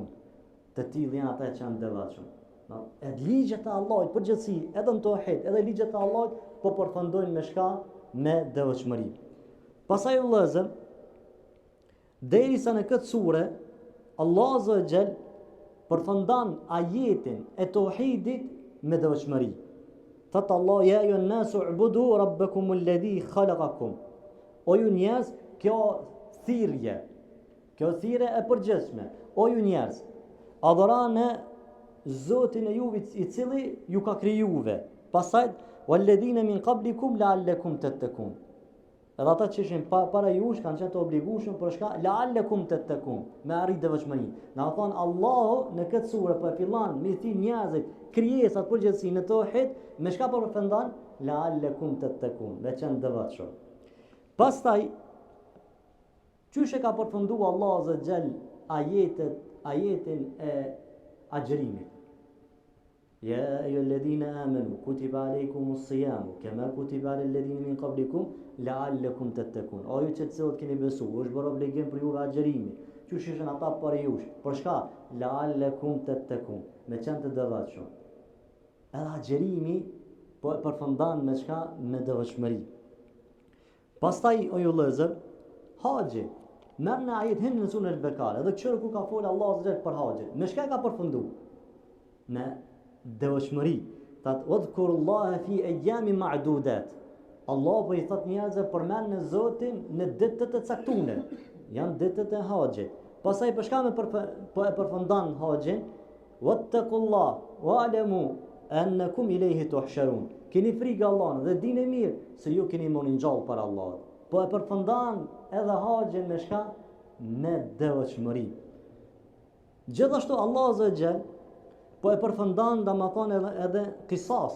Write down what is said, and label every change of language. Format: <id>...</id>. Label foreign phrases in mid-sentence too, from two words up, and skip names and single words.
<sq>Të tillë janë ata që janë devotshëm. Edhe ligjet e Allahut përgjithësi, edhe në tauhid, edhe ligjet e Allahut po përfundojnë me çka? Me devotshmëri. Pastaj vëllezër, derisa në këtë sure Allah</sq> <ar>عز وجل</ar> <sq>përfundon ajetin e tauhidit me devotshmëri.</sq> <ar>Thot Allah: "يا أيها الناس اعبدوا ربكم الذي خلقكم."</ar> <sq>O ju njerëz, kjo thirrje e përgjithshme. O ju njerëz, adhuroni Zotin e juve I cili ju ka krijuar.</sq> <ar>Pastaj والذين من قبلكم لعلكم تتقون.</ar> <sq>Edhe ata që ishin para jush kanë qenë të obligueshëm për shka</sq> <ar>لعلكم تتقون,</ar> <sq>me arrit devotshmëri. Na thon Allahu në këtë sure po fillon me thënë njerëzit krijesat përgjithësi në tauhid, me çka po përfundon?</sq> <ar>لعلكم تتقون,</ar> <sq>me qenë devotshëm. Pastaj çush e ka përfunduar Allahu</sq> <ar>عز وجل</ar> <sq>ajetin e agjërimit.</sq> <ar>يا أيها الذين آمنوا كتب عليكم الصيام كما كتب على الذين من قبلكم لعلكم تتقون.</ar> <sq>O ju që të cilët keni besuar, është bërë obligim për juve agjërimi. Qysh ishin ata para jush? Për shka?</sq> <ar>لعلكم تتقون,</ar> <sq>me qenë të devotshëm. Edhe agjërimi po përfundon me çka? Me devotshmëri. Pastaj o ju vëllezër, haxhi. Merr në ajet hinë në sunë al-Bekare, edhe kështu kur ka folë Allahu</sq> <ar>عز وجل</ar> <sq>për haxhin. Me çka ka përfundu? Me devotshmëri.</sq> <ar>That واذكروا الله في أيام معدودات.</ar> <sq>Allah po i thot njerëzve përmend në Zotin në ditët e caktuara. Janë ditët e haxhit. Pastaj për shkak po e përfundon haxhin,</sq> <ar>واتقوا الله واعلموا أنكم إليه تحشرون.</ar> <sq>Keni frikë Allahut dhe dini mirë se ju keni moni ngjall për Allahut. Po e përfundon edhe haxhin me shka? Me devotshmëri. Gjithashtu Allah</sq> <ar>عز وجل</ar> <sq>po e përfundon domethënë edhe qisas.</sq>